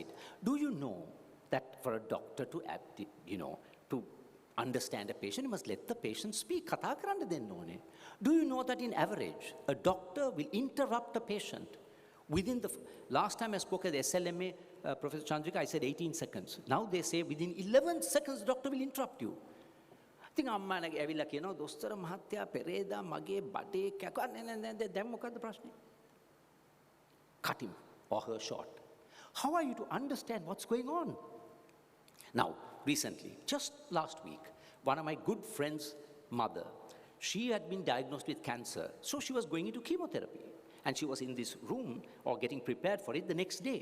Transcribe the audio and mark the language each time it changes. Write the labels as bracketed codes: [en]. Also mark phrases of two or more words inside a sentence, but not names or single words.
[en] Do you know that for a doctor to to understand a patient, you must let the patient speak. Do you know that in average, a doctor will interrupt a patient within the... Last time I spoke at the SLMA, Professor Chandrika, I said 18 seconds. Now they say within 11 seconds, the doctor will interrupt you. I think [si] අම්මා නගේ ඇවිල්ලා කියන දොස්තර මහත්තයා පෙරේදා මගේ බඩේ කකා දැන් මොකද්ද ප්‍රශ්නේ? [en] Cut him or her short. How are you to understand what's going on? Now, recently, just last week, one of my good friends' mother, she had been diagnosed with cancer, so she was going into chemotherapy. And she was in this room or getting prepared for it the next day.